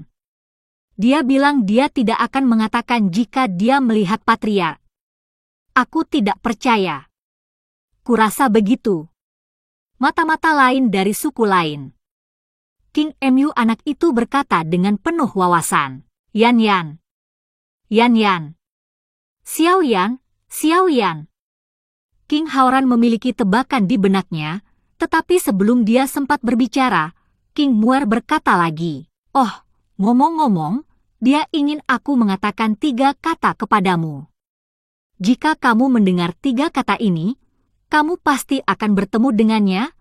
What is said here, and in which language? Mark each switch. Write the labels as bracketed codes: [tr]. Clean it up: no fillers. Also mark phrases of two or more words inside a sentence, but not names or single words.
[id] Dia bilang dia tidak akan mengatakan jika dia melihat Patriark. Aku tidak percaya. Kurasa begitu. Mata-mata lain dari suku lain. King Mu anak itu berkata dengan penuh wawasan. Yan Yan. Yan Yan. Xiao Yan, Xiao Yan. King Haoran memiliki tebakan di benaknya, tetapi sebelum dia sempat berbicara, King Muer berkata lagi, "Oh, ngomong-ngomong, dia ingin aku mengatakan 3 kata kepadamu. Jika kamu mendengar 3 kata ini, kamu pasti akan bertemu dengannya.